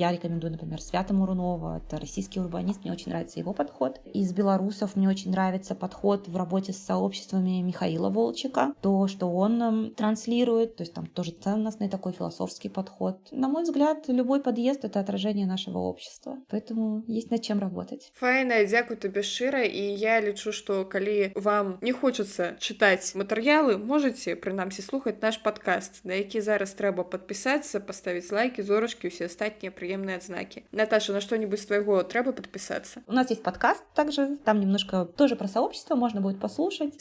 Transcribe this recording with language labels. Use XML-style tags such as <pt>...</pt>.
<ru>Я рекомендую, например, Свята Мурунова, это российский урбанист, мне очень нравится его подход. Из белорусов мне очень нравится подход в работе с сообществами Михаила Волчика, то, что он транслирует, то есть там тоже ценностный такой философский подход. На мой взгляд, любой подъезд — это отражение нашего общества, поэтому есть над чем работать.</ru> <be>Файна, дзякуй табе шчыра, і я лічу, што калі вам не хочацца чытаць матэрыялы, можаце прынамсі слухаць наш падкаст, на які зараз трэба падпісацца, паставіць лайки, зорачкі, усе астатнія прыемныя адзнакі. Наташа, на што-нибудь з твайго трэба падпісацца?</be> <ru>У нас есть подкаст также, там немножко тоже про сообщество, можно будет послушать.</ru>